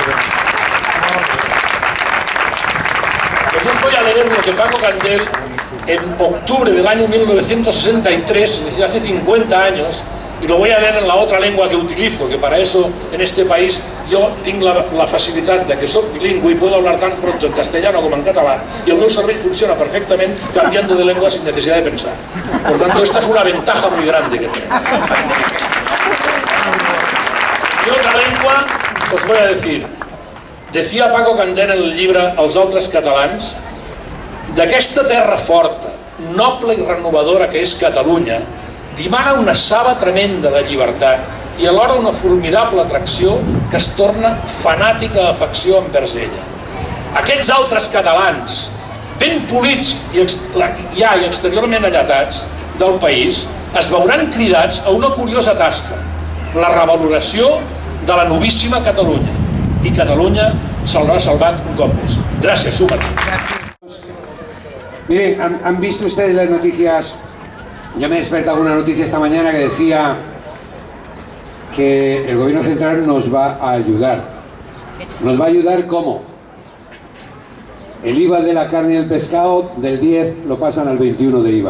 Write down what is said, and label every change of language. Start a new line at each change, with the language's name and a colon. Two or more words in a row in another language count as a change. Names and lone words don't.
Spanish: Pues os voy a leer lo que Paco Candel en octubre del año 1963, es decir, hace 50 años, y lo voy a leer en la otra lengua que utilizo, que para eso en este país yo tengo la facilitat de que soy bilingüe y puedo hablar tan pronto en castellano como en catalán, y
Catalan: el meu cervell
Spanish: funciona perfectamente cambiando de lengua sin necesidad de pensar. Por tanto, esta es una ventaja muy grande que tengo. Y otra lengua, os voy a decir, decía Paco Candel en el
Catalan: llibre Els altres catalans, d'aquesta terra forta, noble i renovadora que és Catalunya, dimana una saba tremenda de llibertat i alhora una formidable atracció que es torna fanàtica afecció envers ella. Aquests altres catalans, ben polits i exteriorment alletats del país, es veuran cridats a una curiosa tasca, la revaloració de la novíssima Catalunya. I Catalunya s'haurà salvat un cop més. Gràcies,
Spanish: súmate. Miren, ¿han visto ustedes las noticias? Yo me he despertado con una noticia esta mañana que decía que el gobierno central nos va a ayudar. ¿Nos va a ayudar cómo? El IVA de la carne y el pescado del 10 lo pasan al 21 de IVA.